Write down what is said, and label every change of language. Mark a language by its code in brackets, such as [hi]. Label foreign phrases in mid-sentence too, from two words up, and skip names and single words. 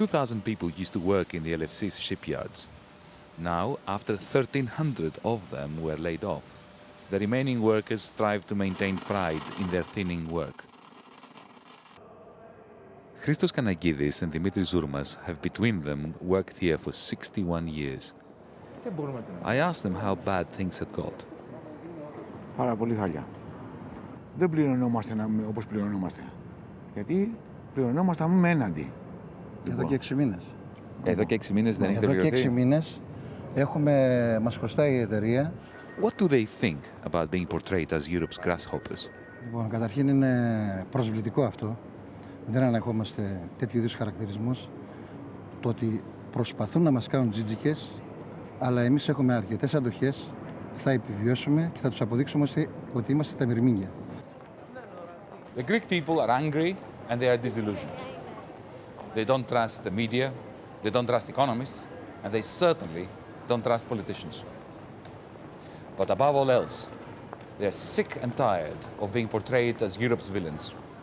[en] 2,000 people used to work in the LFC's shipyards. Now, after 1,300 of them were laid off, the remaining workers strive to maintain pride in their thinning work. Christos Kanagidis and Dimitris Zourmas have between them worked here for 61 years. I asked them how bad things had got. [el] Πάρα πολύ χάλια. Δεν πληρωνόμαστε όπως πληρωνόμαστε. Γιατί πληρωνόμαστε με έναντι. Εδώ και 6 μήνες. Εδώ και 6 μήνες δεν έχετε Εδώ και 6 πληρωθεί. μήνες μας χρωστάει η εταιρεία. [en] What do they think about being portrayed as Europe's grasshoppers? [el] Λοιπόν, καταρχήν είναι προσβλητικό αυτό. Δεν ανεχόμαστε τέτοιου είδους χαρακτηρισμούς. Το ότι προσπαθούν να μας κάνουν τζιτζικές, αλλά εμείς έχουμε αρκετές αντοχές, θα επιβιώσουμε και θα τους αποδείξουμε ότι είμαστε τα μυρμήγκια. [en] The Greek people are angry and they are disillusioned. They don't trust the media, they don't trust economists, and they certainly don't trust politicians. But above all else, they are sick and tired of being portrayed as Europe's villains.